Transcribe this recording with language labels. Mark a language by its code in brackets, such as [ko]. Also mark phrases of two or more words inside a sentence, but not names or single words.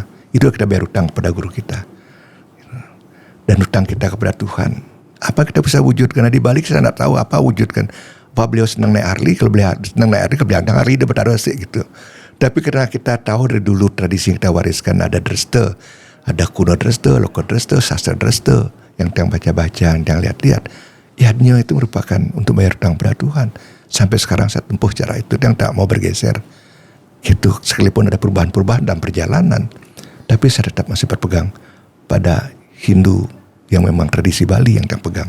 [id] Itu kita bayar hutang kepada guru kita. Dan hutang kita kepada Tuhan. Apa kita bisa wujudkan? Nah, di balik saya tidak tahu apa wujudkan. Apa beliau senang naik Harley? Kalau beliau senang naik Harley, kebiasaan Harley dia bertaruh asik gitu. Tapi karena kita tahu dari dulu tradisi yang kita wariskan ada dresta. Ada kuno dresta, loko dresta, sastra dresta. Yang kita baca-baca, yang lihat-lihat. Ya, itu merupakan untuk bayar hutang kepada Tuhan. Sampai sekarang saya tempuh cara itu yang tak mau bergeser. Gitu. Sekalipun ada perubahan-perubahan dalam perjalanan. Tapi saya tetap masih berpegang pada Hindu yang memang tradisi Bali yang saya pegang.